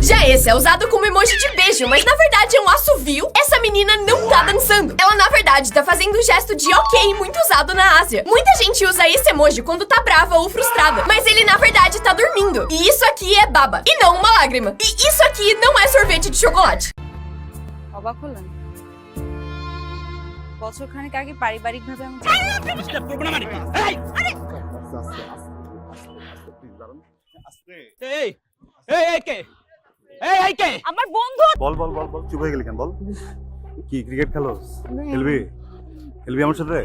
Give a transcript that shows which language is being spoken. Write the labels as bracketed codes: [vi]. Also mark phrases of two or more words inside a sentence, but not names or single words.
[pt] Já esse é usado como emoji de beijo, mas na verdade é um assovio. Essa menina não tá dançando. Ela na verdade tá fazendo um gesto de ok muito usado na Ásia. Muita gente usa esse emoji quando tá brava ou frustrada, mas ele na verdade tá dormindo. E isso aqui é baba, e não uma lágrima. E isso aqui não é sorvete de chocolate. [bn] অবাক হলেন বছরখানেক আগে পারিবারিকভাবে আমি আমার বন্ধু বল বল বল বল চুপ হয়ে গেলি কেন বল কি ক্রিকেট খেলো খেলবি খেলবি আমার সাথে